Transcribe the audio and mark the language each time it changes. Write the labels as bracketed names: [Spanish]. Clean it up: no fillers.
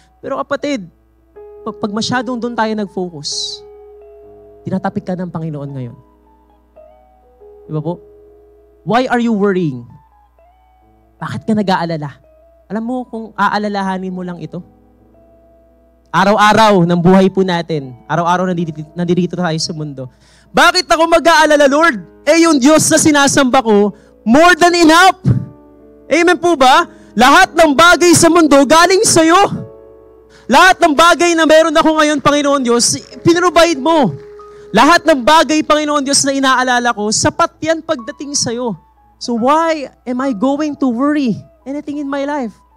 [Filipino] Pero kapatid, pag masyadong doon tayo nag-focus, tinatapik ka ng Panginoon ngayon. Di ba po? [English] Why are you worrying? [Filipino] Bakit ka nag-aalala? Alam mo kung aalalahanin mo lang ito? Araw-araw ng buhay po natin, araw-araw nandito tayo sa mundo. Bakit ako mag-aalala, Lord? Eh yung Diyos na sinasamba ko, [English] more than enough. [Filipino] Amen po ba? Lahat ng bagay sa mundo galing sa'yo. Lahat ng bagay na meron ako ngayon, Panginoon Diyos, pinrovide mo. Lahat ng bagay, Panginoon Diyos, na inaalala ko, sapat yan pagdating sa'yo. [English] So why am I going to worry anything in my life?